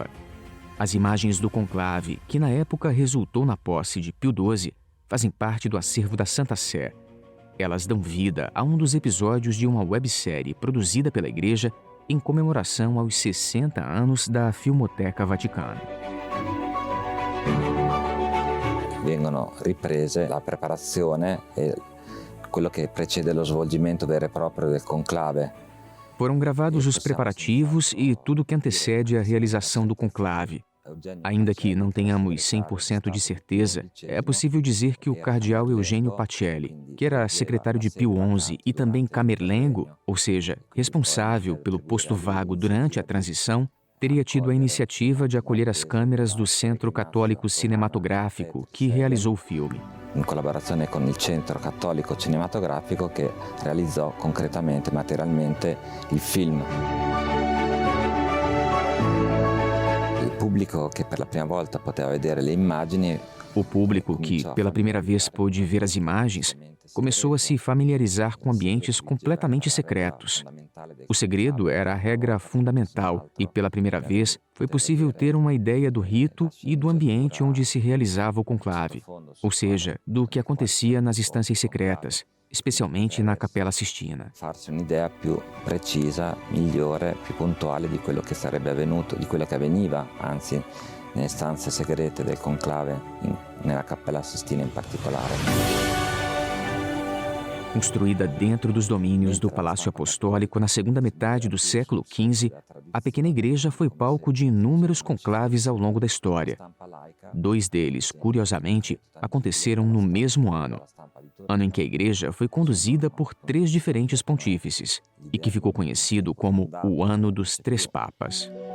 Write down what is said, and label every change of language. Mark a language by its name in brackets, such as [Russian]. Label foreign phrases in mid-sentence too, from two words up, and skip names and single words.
[Portuguese] As imagens do conclave, que na época resultou na posse de Pio XII, fazem parte do acervo da Santa Sé. Elas dão vida a um dos episódios de uma websérie produzida pela Igreja em comemoração aos 60 anos da Filmoteca Vaticana. [Italian] Vengono riprese la preparazione e quello che precede lo svolgimento vero e proprio del conclave. [Portuguese] Foram gravados os preparativos e tudo que antecede a realização do conclave. Ainda que não tenhamos 100% de certeza, é possível dizer que o cardeal Eugênio Pacelli, que era secretário de Pio XI e também camerlengo, ou seja, responsável pelo posto vago durante a transição, teria tido a iniciativa de acolher as câmeras do Centro Católico Cinematográfico, que realizou o filme. [Italian] In collaborazione con il Centro Cattolico Cinematografico che realizzò concretamente, materialmente, il film. Il pubblico che per la prima volta poteva vedere le immagini. [Portuguese] O público que, pela primeira vez, pôde ver as imagens, começou a se familiarizar com ambientes completamente secretos. O segredo era a regra fundamental e, pela primeira vez, foi possível ter uma ideia do rito e do ambiente onde se realizava o conclave, ou seja, do que acontecia nas instâncias secretas, especialmente na Capela Sistina. [Italian] Farsi un'idea più precisa, migliore, più puntuale di quello che sarebbe avvenuto, di quello che avveniva, anzi, nelle stanze segrete del conclave, nella Cappella Sistina in particolare. [Portuguese] Construída dentro dos domínios do Palácio Apostólico na segunda metade do século XV, a pequena igreja foi palco de inúmeros conclaves ao longo da história. 2 deles, curiosamente, aconteceram no mesmo ano em que a igreja foi conduzida por 3 diferentes pontífices e que ficou conhecido como o Ano dos 3 Papas.